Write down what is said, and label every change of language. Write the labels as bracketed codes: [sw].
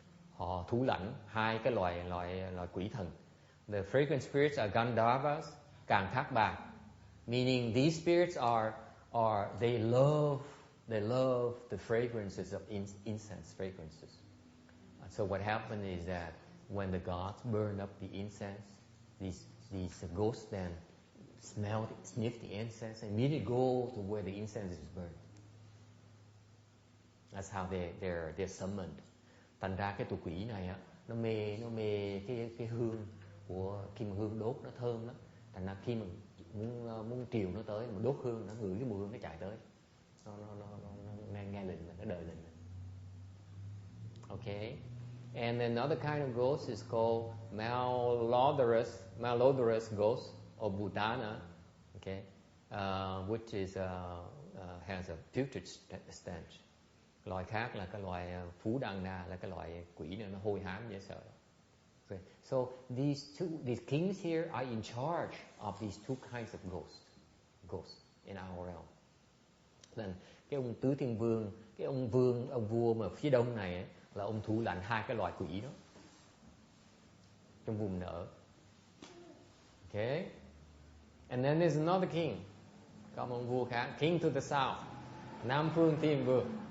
[vi] Họ thủ lãnh 2 cái loài quỷ thần. [en] The fragrant spirits are Gandharvas, Càng Thác Bạc, meaning these spirits they love the fragrances of incense fragrances. So what happened is that when the gods burn up the incense, these ghosts then sniff the incense and immediately go to where the incense is burned. That's how they're summoned. [vi] Thành ra cái tụ quỷ này á, nó mê cái hương của khi mà hương đốt nó thơm lắm. Thành ra khi mà muốn triều nó tới, mà đốt hương, nó ngửi cái mùi hương nó chạy tới. Nó nghe lệnh, nó đợi lệnh. [en] Okay, and another kind of ghost is called malodorous ghost or Bhutana. Okay, which is has a putrid stench. [vi] Loài khác là cái loài Phú Đăng Na, là cái loài quỷ này nó hôi hám dễ sợ. [en] Okay. So these kings here are in charge of these two kinds of ghosts in our realm. [vi] Then cái ông Tứ Thiên Vương, cái ông vua mà phía đông này ấy, là ông thủ lãnh hai cái loài quỷ đó trong vùng nợ. [en] Okay, and then there's another king. [vi] Có ông vua khác, [en] king to the south, Nam Phương Thiên Vương.